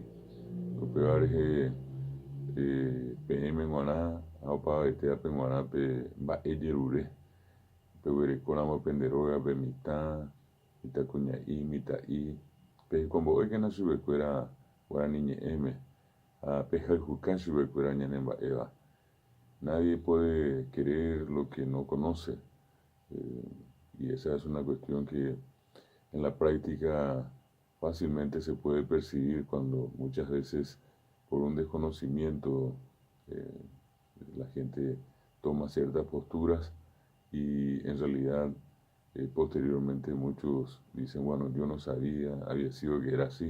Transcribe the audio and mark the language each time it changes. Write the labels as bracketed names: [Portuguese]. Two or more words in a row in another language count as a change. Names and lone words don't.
[Guarani] Upéva rehe peẽme g̃uarã ha opavavetéva pe g̃uarã pe mba'e jerure, peguerekóramo pende rógape mitã kuña'i, mitã'i, pehekombo'ékena chupekuéra Guarani ñe'ẽme ha pehayhuka chupekuéra ñanemba'éva. [Spanish] Nadie puede querer lo que no conoce, y esa es una cuestión que en la práctica fácilmente se puede percibir cuando muchas veces por un desconocimiento la gente toma ciertas posturas y en realidad posteriormente muchos dicen, bueno, yo no sabía, había sido que era así.